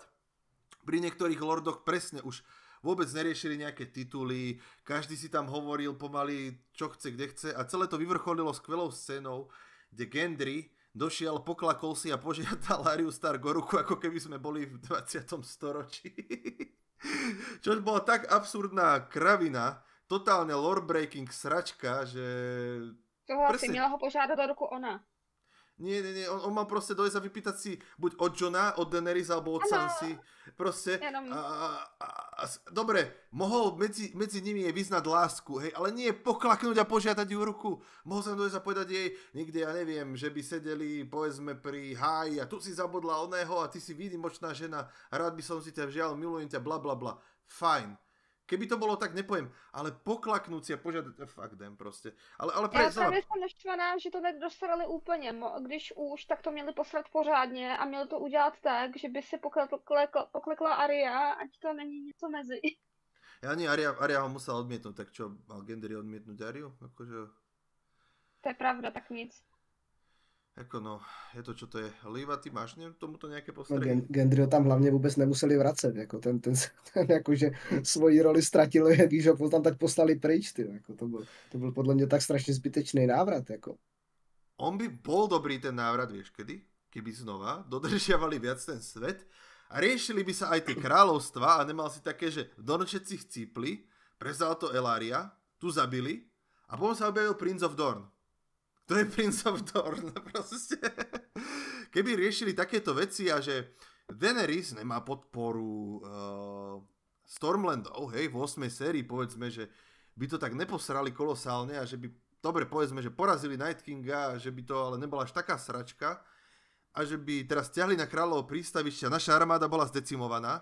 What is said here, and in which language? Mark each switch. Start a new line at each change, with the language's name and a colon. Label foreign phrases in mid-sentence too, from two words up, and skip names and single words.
Slovak: Pri niektorých lordoch presne už vôbec neriešili nejaké tituly, každý si tam hovoril pomaly, čo chce, kde chce a celé to vyvrcholilo skvelou scénou, kde Gendry došiel, poklakol si a požiadal Aryu Stark o ruku, ako keby sme boli v 20. storočí. Čo bola tak absurdná kravina, totálne lore-breaking sračka, že...
Czech: Souhlasím, měla ho požádat o ruku ona.
Slovak: Nie, on mal proste dojsť a vypýtať si buď od Johna, od Daenerys alebo od Sansi. Proste. Dobre, mohol medzi nimi jej vyznať lásku, hej, ale nie poklaknúť a požiadať ju ruku. Mohol sa dojsť a povedať jej niekde, ja neviem, že by sedeli, povedzme, pri háji a tu si zabodla oného a ty si výnimočná žena a rád by som si ťa vžial, milujem ťa, bla bla bla. Fajn. Keby to bolo tak, nepoviem, ale poklaknúť si a požiadať,
English: fuck them
Czech: prostě. Ale já právě jsem naštvaná, že to nedostarali úplně, když už, tak to měli poslat pořádně a měli to udělat tak, že by se poklekla Arya, ať to není něco mezi.
Slovak: Ani Arya ho musela odmietnúť, tak čo, mal Gendry odmietnúť Aryu? Akože...
Czech: To je pravda, tak nic. Jako no, je to, čo to je.
Slovak: Liva, ty máš tomuto nejaké No, postrehy?
Czech: Gendryho tam hlavně vůbec nemuseli vracet, jako ten jakože svoji roli ztratil, když ho tam tak poslali pryč, ty, jako to byl podle mě tak strašně zbytečný návrat, jako.
Slovak: On by bol dobrý ten návrat, vieš kedy? Keby znova dodržiavali viac ten svet a riešili by sa aj tie kráľovstva a nemal si také, že Dornčec si chcípli, prezal to Ellaria, tu zabili a potom sa objavil Prince of Dorne. To je Prince of Dorne, proste. Keby riešili takéto veci a že Daenerys nemá podporu Stormlandov, hej, v 8. sérii povedzme, že by to tak neposrali kolosálne a že by dobre, povedzme, že porazili Night Kinga, že by to ale nebola až taká sračka a že by teraz ťahli na kráľovo prístavište a naša armáda bola zdecimovaná.